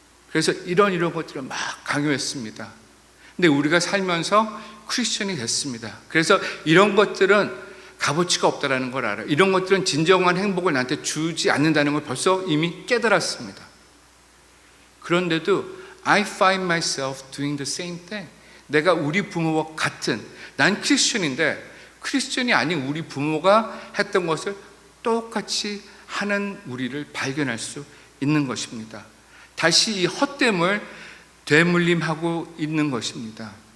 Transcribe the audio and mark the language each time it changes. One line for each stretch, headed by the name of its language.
Korean: 그래서 이런 것들을 막 강요했습니다. 근데 우리가 살면서 크리스천이 됐습니다. 그래서 이런 것들은 값어치가 없다는 걸 알아요. 이런 것들은 진정한 행복을 나한테 주지 않는다는 걸 벌써 이미 깨달았습니다. 그런데도
English: I find myself doing the same thing.
Korean: 내가 우리 부모와 같은, 난 크리스천인데 크리스천이 아닌 우리 부모가 했던 것을 똑같이 하는 우리를 발견할 수 있는 것입니다. 다시 이 헛됨을 되물림하고 있는 것입니다.